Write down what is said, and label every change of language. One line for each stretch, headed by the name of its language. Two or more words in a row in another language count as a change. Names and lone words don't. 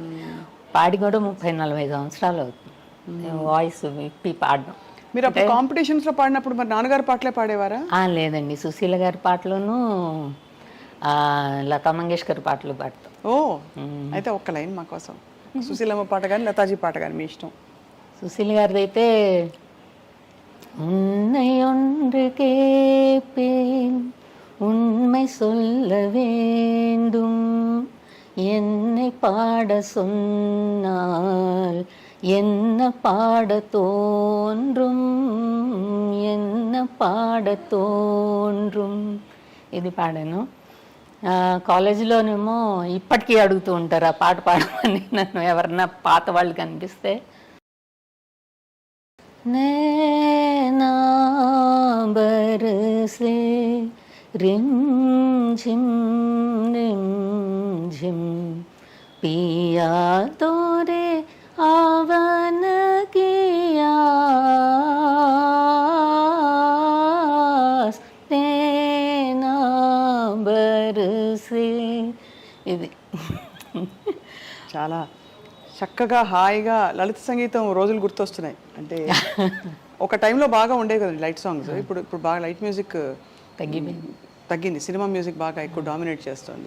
Telugu: పాడి కూడా 30-40 సంవత్సరాలు అవుతుంది వాయిస్ విప్పి పాడడం. మీరు అప్పుడు కాంపిటీషన్స్ లో పాడినప్పుడు మరి నాన్నగారు పాటలే పాడేవారా? లేదండి, సుశీల గారి పాటలోను లతా మంగేష్కర్ పాటలు పాడతాం. ఓ, అయితే ఒక్క లైన్ మా కోసం. సుశీలమ్మ పాట కానీ లతాజీ పాట కానీ మీ ఇష్టం. సుశీల గారిది అయితే
Tamil: உன்னை ஒன்று கேட்பேன் உண்மை சொல்ல வேண்டும் என்னை பாட சொன்னால் என்ன பாட தோன்றும் என்ன பாட தோன்றும்.
Telugu: ఇది పాడాను. కాలేజీలోనేమో ఇప్పటికీ అడుగుతూ ఉంటారు ఆ పాట పాడమని నన్ను, ఎవరన్నా పాత వాళ్ళు కనిపిస్తే.
Hindi: नैना बरसे रिमझिम रिमझिम पिया तोरे आवन किया नैना बरसे.
Telugu: ఇది చాలా చక్కగా హాయిగా లలిత సంగీతం రోజులు గుర్తొస్తున్నాయి. అంటే ఒక టైంలో బాగా ఉండేవి కదండి
English: light songs.
Telugu: ఇప్పుడు బాగా
English: light music
Telugu: తగ్గింది.
English: cinema music
Telugu: బాగా ఎక్కువ డామినేట్ చేస్తుంది.